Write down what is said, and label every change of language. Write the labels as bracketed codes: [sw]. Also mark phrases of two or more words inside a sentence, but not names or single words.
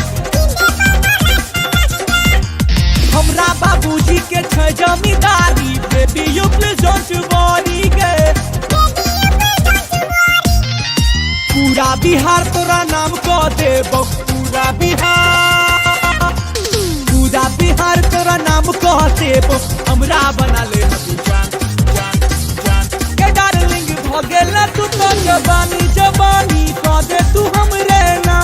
[mai] हमरा बाबूजी के छै जमींदारी [en] baby you please don't worry [mai] गे। पूरा बिहार तोरा नाम कह देबो, पूरा बिहार, पूरा बिहार तोरा नाम कह देबो। हमरा बना ले तू जान जान जान के डार्लिंग भ गेल तू तो जवानी जवानी कह दे तू हमरे नाम।